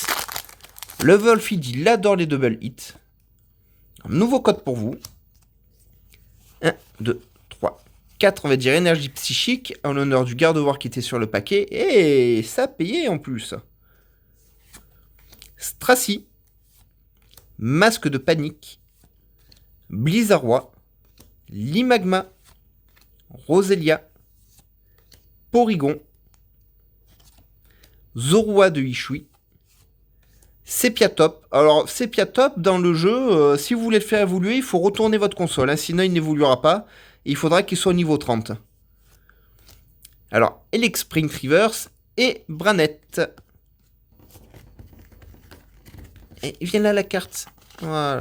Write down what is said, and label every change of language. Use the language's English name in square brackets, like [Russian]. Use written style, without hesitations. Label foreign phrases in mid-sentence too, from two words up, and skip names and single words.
[French] Le Wolfie dit, il adore les [English] double hits. [French] Un nouveau code pour vous. 1, 2, 3, 4, on va dire énergie psychique, en l'honneur du garde-voir qui était sur le paquet. Et ça payait en plus. Stracy. Masque de panique. Blizzardroid. Limagma. Roselia. Porygon. Zorua de Ishui. Sepiatop. Alors, Sepiatop, dans le jeu, si vous voulez le faire évoluer, il faut retourner votre console. Hein, sinon, il n'évoluera pas. Et il faudra qu'il soit au niveau 30. Alors, Elexprint Reverse et Branette. Et vient là la carte. Voilà.